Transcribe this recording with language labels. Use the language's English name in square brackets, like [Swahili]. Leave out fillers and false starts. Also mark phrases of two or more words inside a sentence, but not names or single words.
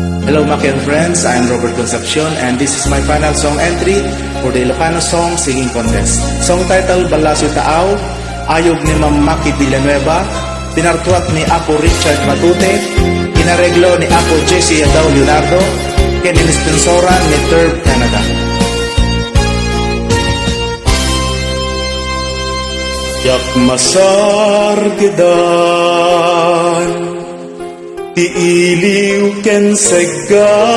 [English] Hello Maki and friends, I am Robert Concepcion and this is my final song entry for the Ilocano Song Singing Contest. Song title, [Iloko] Balasyo Taaw, ayog ni Ma'am Maki Villanueva, pinartuat ni Apo Richard Matute, inareglo ni Apo Jesse Adaw Leonardo, kinilispensoran ni Turb Canada. Yak masar kedan ti iliw ken segga